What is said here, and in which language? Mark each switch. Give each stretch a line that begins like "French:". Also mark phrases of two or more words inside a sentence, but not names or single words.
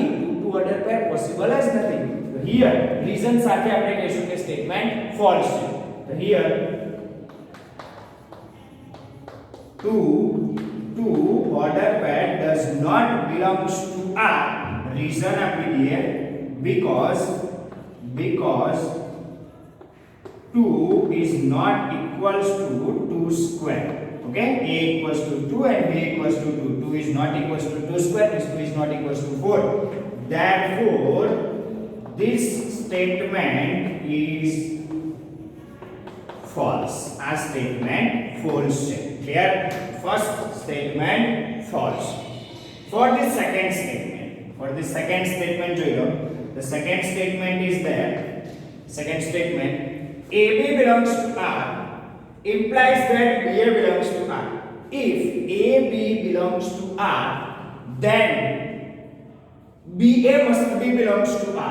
English: 2 order pair possible
Gujarati: જ નથી. તો હિયર રીઝન સાથે આપણે કહીશું કે
English: statement false
Gujarati: છે.
English: તો હિયર 2 order pair does not belongs to R. Reason
Gujarati: આપી દઈએ
English: because 2 is not equals to 2 square. Okay, A equals to 2 and B equals to 2. 2 is not equals to 2 square, means 2 is not equals to 4. therefore this statement is false. આ statement false છે. Clear? First statement false. For the second statement
Gujarati: જોઈ લો.
English: The second statement is there. Second statement, AB belongs to R implies that BA belongs to R. If AB belongs to R, then BA must be belongs to R.